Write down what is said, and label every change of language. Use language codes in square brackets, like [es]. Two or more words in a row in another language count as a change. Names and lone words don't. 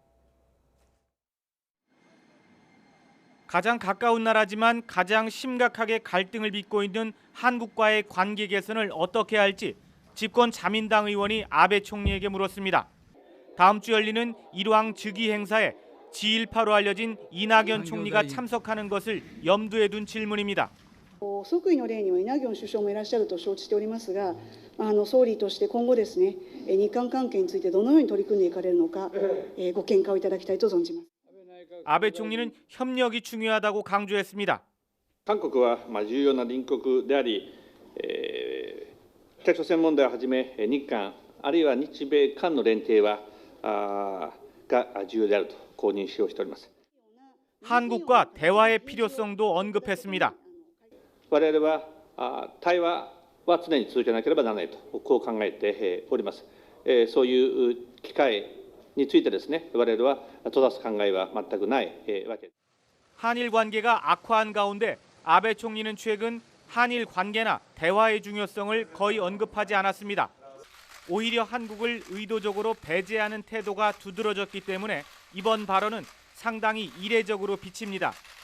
[ko] 가장 가까운 나라지만 가장 심각하게 갈등을 빚고 있는 한국과의 관계 개선을 어떻게 할지 집권 자민당 의원이 아베 총리에게 물었습니다. 다음 주 열리는 일왕 즉위 행사에 지일파로 알려진 이낙연 총리가 참석하는 것을 염두에 둔 질문입니다. [ja] 即位の例にはイナギョン首相もいらっしゃると承知しておりますが、総理として今後ですね、日韓関係についてどのように取り組んでいかれるのか、ご見解をいただきたいと存じます。 [ko] 아베 총리는 협력이 중요하다고 강조했습니다. [ja] 韓国は重要な隣国であり、北朝鮮問題をはじめ日韓あるいは日米韓の連携はが重要であると公認しております。 [ko] 한국과 대화의 필요성도 언급했습니다. [ja] 我々は対話は常に続けなければならないとこう考えております。そういう機会についてですね、我々は閉ざす考えは全くないわけです。 [ko] 한일 관계가 악화한 가운데 아베 총리는 최근 한일 관계나 대화의 중요성을 거의 언급하지 않았습니다. 오히려 한국을 의도적으로 배제하는 태도가 두드러졌기 때문에 이번 발언은 상당히 이례적으로 비칩니다.